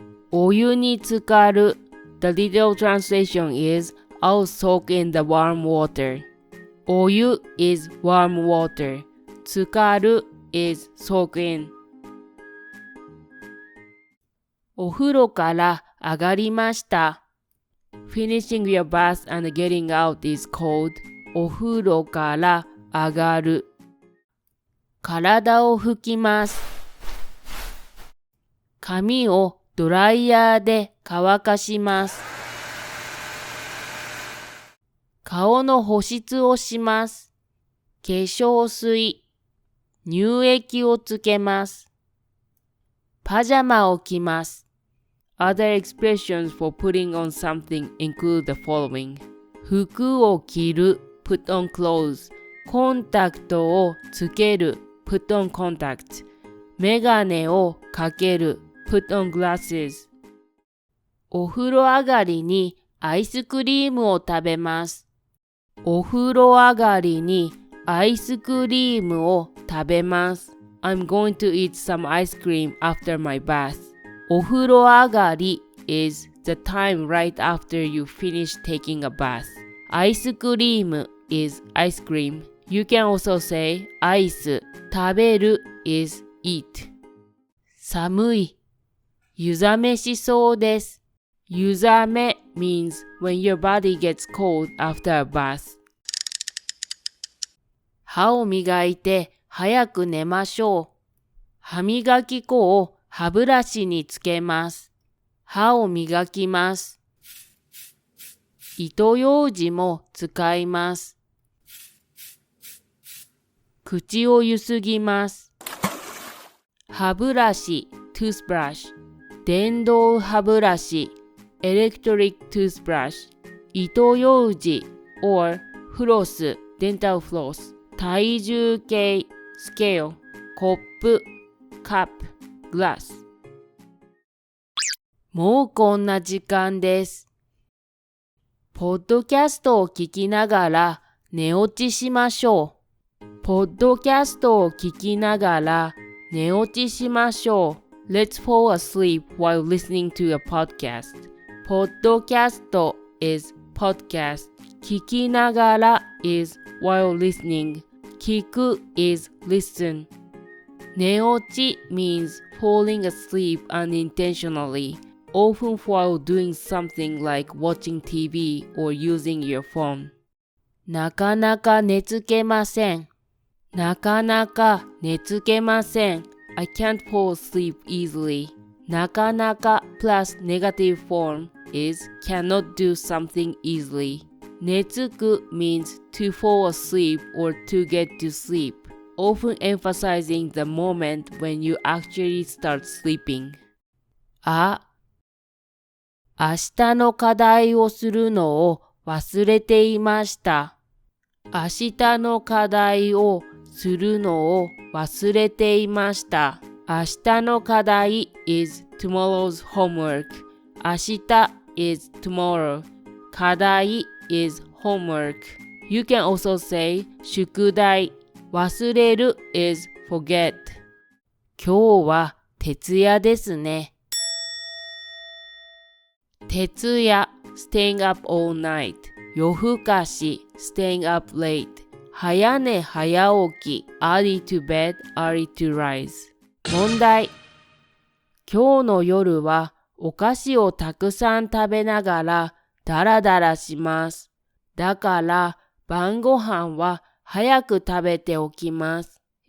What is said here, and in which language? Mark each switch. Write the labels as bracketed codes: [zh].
[ja] お湯に浸かる [en] The literal translation is I'll soak in the warm water. お湯 is warm water. 浸かる is soak in. [ja] お風呂から上がりました。 [en] Finishing your bath and getting out is called [ja] お風呂から上がる。体を拭きます。髪をドライヤーで乾かします。顔の保湿をします。化粧水、乳液をつけます。パジャマを着ます。 [en] Other expressions for putting on something include the following. [ja] 服を着る [en] put on clothes. [ja] コンタクトをつける [en] put on contacts. [ja] メガネをかける [en] put on glasses. [ja] お風呂上がりにアイスクリームを食べます。お風呂上がりにアイスクリームを食べます。 [en] I'm going to eat some ice cream after my bath. お風呂上がり is the time right after you finish taking a bath. アイスクリーム is ice cream. You can also say アイス。食べる is eat. [ja] 寒い。湯冷めしそうです。 [en] 湯冷め means when your body gets cold after a bath. [ja] 歯を磨いて早く寝ましょう。歯磨き粉を歯ブラシにつけます。歯を磨きます。糸ようじも使います。口をゆすぎます。 [en] 歯ブラシ toothbrush 電動歯ブラシ electric toothbrush 糸ようじ or フロス dental floss 体重計 scale コップ cup glass. [ja] もうこんな時間です。ポッドキャストを聞きながら寝落ちしましょう。ポッドキャストを聞きながら寝落ちしましょう。 [en] Let's fall asleep while listening to a podcast. ポッドキャスト is podcast. 聞きながら is while listening. 聞く is listen. 寝落ち means falling asleep unintentionally, often while doing something like watching TV or using your phone. [ja] なかなか寝つけません。なかなか寝つけません。 [en] I can't fall asleep easily. なかなか plus negative form is cannot do something easily. 寝つく means to fall asleep or to get to sleep, often emphasizing the moment when you actually start sleeping. [ja] 明日の課題をするのを忘れていました。明日の課題をするのを忘れていました。 [en] 明日の課題 is tomorrow's homework. 明日 is tomorrow. 課題 is homework. You can also say 宿題。 忘れる is forget. [ja] 今日は徹夜ですね。 [en] 徹夜 staying up all night. 夜更かし staying up late. 早寝早起き early to bed, early to rise. [ja] 問題。今日の夜はお菓子をたくさん食べながらダラダラします。だから晩ご飯は早く食べておきます。